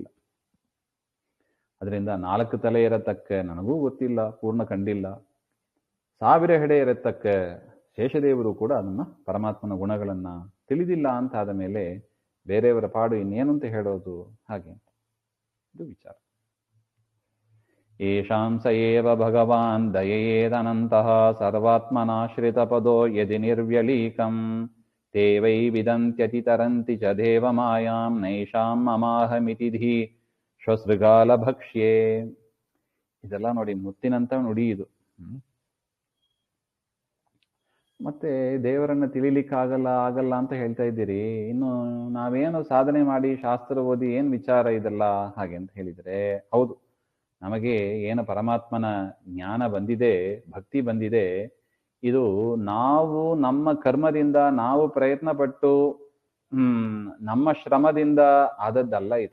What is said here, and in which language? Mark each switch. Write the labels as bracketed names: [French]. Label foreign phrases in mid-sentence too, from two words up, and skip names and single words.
[Kannada] ಅದರಿಂದ 4 ತಲೆ ಇರತಕ್ಕ ನನಗೂ ಗೊತ್ತಿಲ್ಲ, ಪೂರ್ಣ ಕಂಡಿಲ್ಲ. 1000 ಹೆಡೆ ಇರತಕ್ಕ ಶೇಷದೇವರು ಕೂಡ ಅದನ್ನ ಪರಮಾತ್ಮನ ಗುಣಗಳನ್ನ ತಿಳಿದಿಲ್ಲ ಅಂತ ಆದ ಮೇಲೆ ಬೇರೆಯವರ ಪಾಡು ಇನ್ನೇನು ಅಂತ ಹೇಳೋದು? ಹಾಗೆ ಇದು ವಿಚಾರ. [Sanskrit] ಯೇಷಾಂ ಸ ಏವ ಭಗವಾನ್ ದಯೇದನಂತಃ ಸರ್ವಾತ್ಮನಾಶ್ರಿತ ಪದೋ ಯದಿ ನಿರ್ವ್ಯಲೀಕಂ ತೇ ವೈ ವಿದಂತ್ಯತಿ ತರಂತಿ ಚ ದೇವ ಮಾಯಾಂ ನೈಷಾಂ ಮಮಾಹಮಿತಿ ಧೀ ಶ್ವಸೃಗಾಲ ಭಕ್ಷ್ಯೇ. [Kannada] ಇದೆಲ್ಲ ನೋಡಿ ಮುತ್ತಿನಂತ ನುಡಿ ಇದು. ಮತ್ತೆ ದೇವರನ್ನ ತಿಳಿಲಿಕ್ಕೆ ಆಗಲ್ಲ ಅಂತ ಹೇಳ್ತಾ ಇದ್ದೀರಿ. ಇನ್ನು ನಾವೇನು ಸಾಧನೆ ಮಾಡಿ ಶಾಸ್ತ್ರ ಓದಿ ಏನ್ ವಿಚಾರ ಇದೆಲ್ಲ ಹಾಗೆ ಅಂತ ಹೇಳಿದ್ರೆ, ಹೌದು, ನಮಗೆ ಏನು ಪರಮಾತ್ಮನ ಜ್ಞಾನ ಬಂದಿದೆ, ಭಕ್ತಿ ಬಂದಿದೆ, ಇದು ನಾವು ನಮ್ಮ ಕರ್ಮದಿಂದ ನಾವು ಪ್ರಯತ್ನ ಪಟ್ಟು ನಮ್ಮ ಶ್ರಮದಿಂದ ಆದದ್ದಲ್ಲ ಇದು.